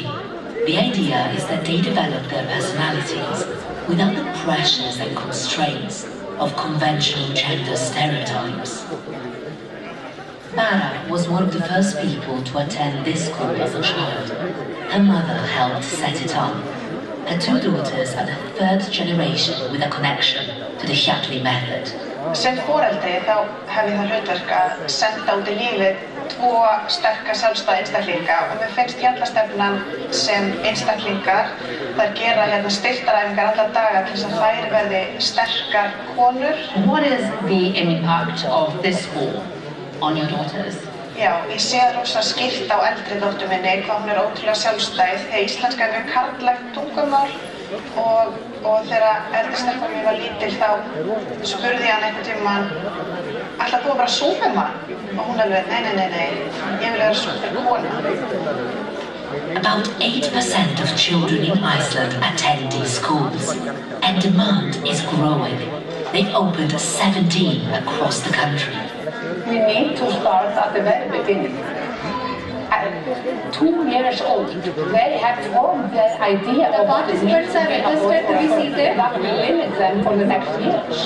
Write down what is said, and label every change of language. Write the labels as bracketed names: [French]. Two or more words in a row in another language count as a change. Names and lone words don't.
[English] The idea is that they develop their personalities without the pressures and constraints of conventional gender stereotypes. Mara was one of the first people to attend this school as a child. Her mother helped set it up. Her two daughters are the third generation with a connection to the hjalli method. [Icelandic] Sem foreldri þá hef ég það hlutverk að senda út í lífið tvo sterka sjálfstæða einstaklinga og mér finnst hjallastefnan sem einstaklingar þær gera styrktaræfingar alla daga til þess að þær verði sterkar konur. [English] What is the impact of this school on your daughters? [Icelandic] Já, ég sé það rosa skýrt á eldri dóttur minni hvað hún ótrúlega sjálfstæð. Þegar íslenska mjög karllægt tungumál og þegar eldri stelpan mín var lítil þá spurði ég hann einhvern tímann ætlar þú að vera súpermann? Og hún alveg, nei, ég vil vera súperkona. [English] About 8% of children in Iceland attend these schools, and demand is growing. They've opened 17 across the country. We need to start at the very beginning. At 2 years old, they have formed their idea of what is needs to be that will limit them for the next years.